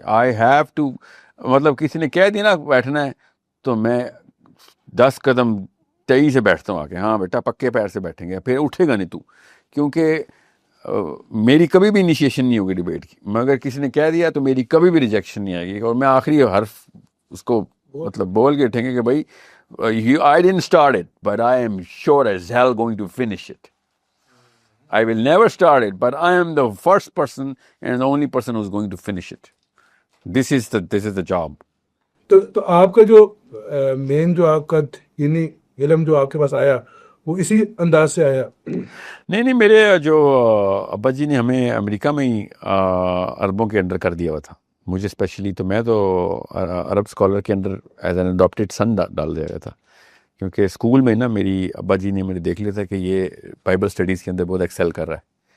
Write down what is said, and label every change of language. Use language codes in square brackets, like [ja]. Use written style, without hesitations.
[en] I have to, [ur] مطلب کسی نے کہہ دیا نا بیٹھنا ہے تو میں 10 قدم تئی سے بیٹھتا ہوں آ کے, ہاں بیٹا پکے پیر سے بیٹھیں گے, پھر اٹھے گا نہیں تو, کیونکہ میری کبھی بھی انیشیشن نہیں ہوگی ڈبیٹ کی. مگر کسی نے کہہ دیا تو میری کبھی بھی ریجیکشن نہیں آئے گی, اور میں آخری حرف اس کو مطلب بول کے اٹھیں گے کہ بھائی [en] I didn't start it, but I am sure as hell going to finish it. I will never start it, but I am the first person and the only person who's going to finish it. This is the job. [ur] تو آپ کا جو مین جو آپ کا دینی علم جو آپ کے پاس آیا وہ اسی انداز سے آیا؟ نہیں, میرے جو ابا جی نے ہمیں امریکہ میں ہی عربوں کے انڈر کر دیا ہوا تھا مجھے اسپیشلی. تو میں تو عرب اسکالر کے اندر [en] as an adopted son [ur] ڈال دیا گیا تھا, کیونکہ اسکول میں نا میری ابا جی نے دیکھ لیا تھا کہ یہ بائبل اسٹڈیز کے اندر بہت ایکسیل کر رہا ہے.